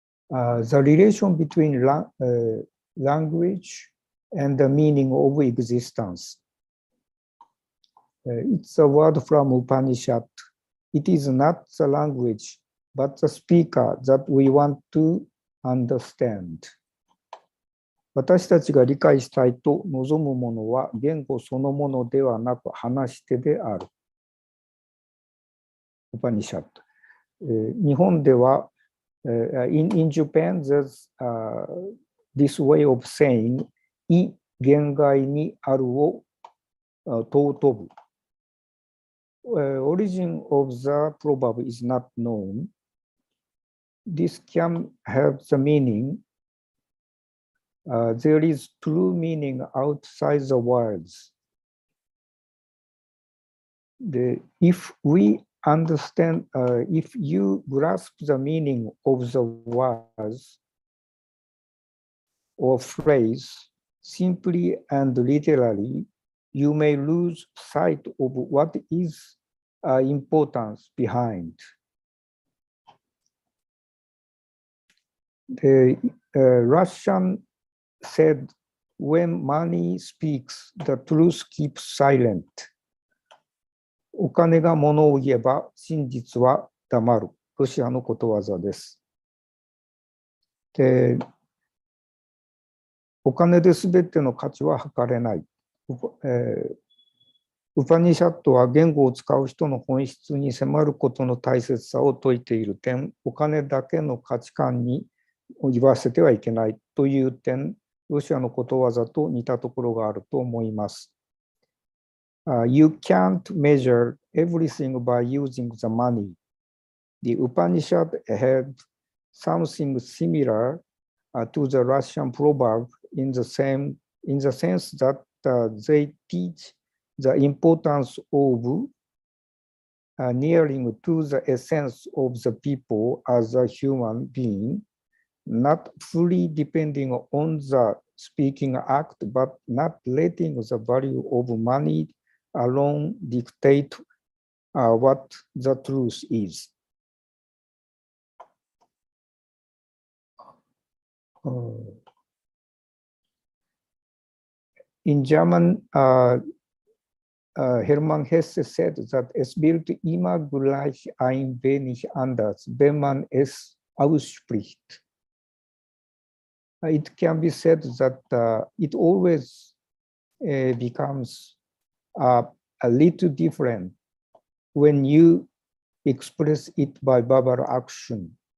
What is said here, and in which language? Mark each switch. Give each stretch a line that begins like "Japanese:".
English: The relation between language and the meaning of existence. It's a word from Upanishad. It is not the language, but the speaker that we want to understand.
Japanese: 私たちが理解したいと望むものは言語そのものではなく話し手である。ウパニシャッド。日本では、
English: in Japan, there's this way of saying,
Japanese: い言外にあるを尊ぶ。
English: Origin of the proverb is not known. This can have the meaning, there is true meaning outside the words. If we understand, if you grasp the meaning of the words or phrase simply and literally, you may lose sight of what is importance behind. The Russian said, when money speaks, the truth keeps silent.
Japanese: お金が物を言えば真実は黙る。ロシアのことわざです。で、お金で全ての価値は測れない。ウパニシャットは言語を使う人の本質に迫ることの大切さを説いている点、お金だけの価値観に言わせてはいけないという点、ロシアのことわざと似たところがあると思います。
English: You can't measure everything by using the money. The Upanishad had something similar to the Russian proverb in the sense that they teach the importance of nearing to the essence of the people as a human being, not fully depending on the speaking act, but not letting the value of money alone dictate what the truth is. In German, Hermann Hesse said that
German: es wird immer gleich ein wenig anders, wenn man es ausspricht.
English: It can be said that it always becomes a little different when you express it by verbal action.